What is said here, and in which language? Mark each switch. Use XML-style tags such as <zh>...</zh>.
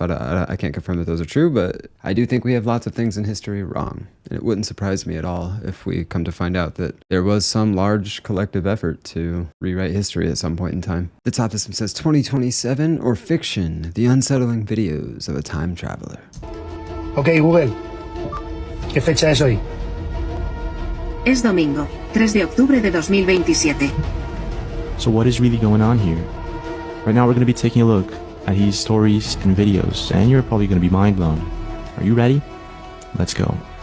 <en>I can't confirm that those are true, but I do think we have lots of things in history wrong. And it wouldn't surprise me at all if we come to find out that there was some large collective effort to rewrite history at some point in time. The top of this one says 2027 or fiction, the unsettling videos of a time traveler.</en> <es>Ok, Google, ¿qué fecha es hoy? Es domingo. 3 de octubre de 2027.</es> <en>So what is really going on here? Right now we're going to be taking a look at his stories and videos, and you're probably going to be mind blown. Are you ready? Let's go.</en>